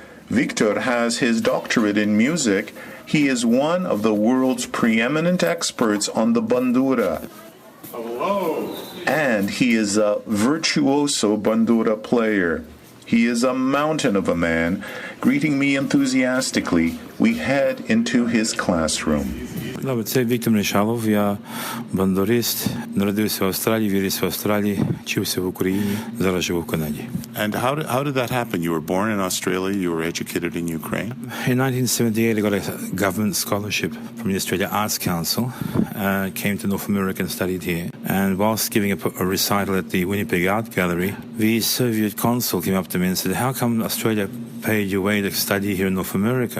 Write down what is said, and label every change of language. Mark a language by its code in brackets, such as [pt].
[en] Victor has his doctorate in music. He is one of the world's preeminent experts on the bandura. Hello. And he is a virtuoso bandura player. He is a mountain of a man. Greeting me enthusiastically, we head into his classroom. [uk] Це Віктор Мішалов, я бандурист, народився в Австралії, виріс в Австралії, вчився в Україні, зараз живу в Канаді. [en] And how did that happen? You were born in Australia, you were educated in Ukraine? In 1978, I got a government scholarship from the Australia Arts Council, came to North America and studied here. And whilst giving a recital at the Winnipeg Art Gallery, the Soviet consul came up to me and said, how come Australia paid your way to study here in North America?